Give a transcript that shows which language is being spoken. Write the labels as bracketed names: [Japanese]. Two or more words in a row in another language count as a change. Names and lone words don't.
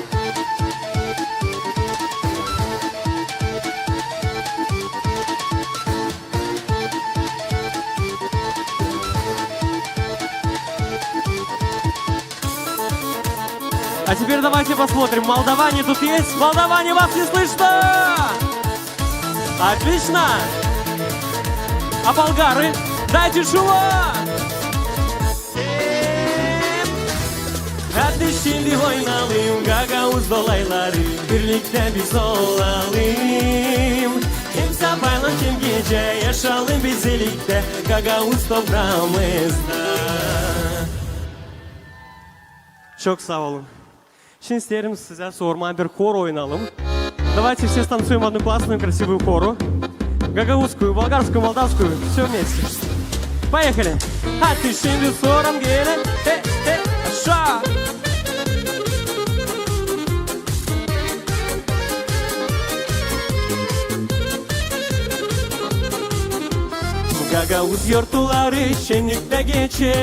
[Russian] А теперь давайте посмотрим, молдаване тут есть? Молдаване, вас не слышно? Отлично! А болгары? Дайте шума! [Gagauz] Hadi şimdi oynayalım Gagavuz dolayları birlikte biz olalım. Hem sabahla hem gece yaşayalım biz birlikte Gagavuz toprağımızda. Çok sağ olun. Şimdi isterim size sorma bir хор oynayalım. [Russian] Давайте все станцуем одну классную красивую хору. Гагаузскую, болгарскую, молдавскую, все вместе. Поехали! [Gagauz] Hadi şimdi soram gelin. Aşağı! Gagavuz yortuları şenlikte geçer.